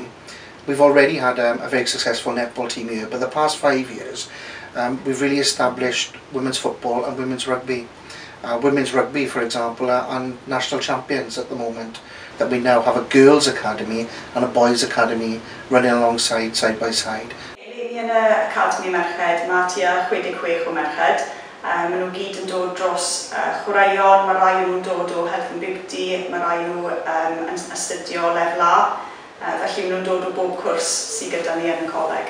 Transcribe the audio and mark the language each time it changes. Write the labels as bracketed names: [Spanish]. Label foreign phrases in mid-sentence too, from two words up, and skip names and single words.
[English] We've already had a very successful netball team here, but the past 5 years we've really established women's football and women's rugby. Women's rugby, for example, are national champions at the moment. That we now have a girls' academy and a boys' academy running alongside, side by side. [Welsh] Ni yn y Academi Merched, mae tua 66 o merched. Maen nhw gyd yn dod dros chwaraeon, mae rai nhw'n dod o Health and Beauty, mae rai nhw yn astudio lefel A. Felly maen nhw'n dod o bob cwrs sydd gyda ni yn y coleg.